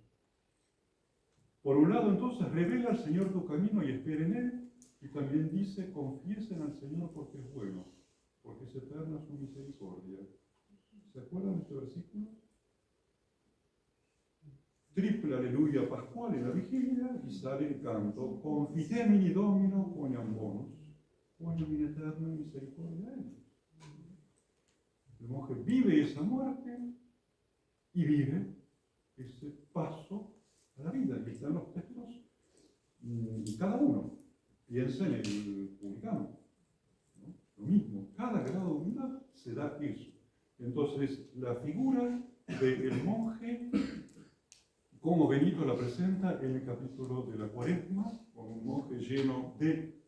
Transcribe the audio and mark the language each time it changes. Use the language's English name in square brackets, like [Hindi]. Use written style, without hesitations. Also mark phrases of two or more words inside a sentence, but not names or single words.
[Spanish] Por un lado, entonces, revela al Señor tu camino y espera en Él, y también dice: confiesen al Señor porque es bueno, porque es eterna su misericordia. ¿Se acuerdan de este versículo? Triple aleluya pascual en la vigilia y sale el canto: [Latin] confitemini domino quoniam bonus, quoniam in eterna misericordia él. [Spanish] El monje vive esa muerte y vive ese paso a la vida. Y están los textos, y cada uno piensa en el publicano, ¿no? Lo mismo, cada grado de humildad se da eso. Entonces, la figura del monje, como Benito la presenta en el capítulo de la Cuaresma, como un monje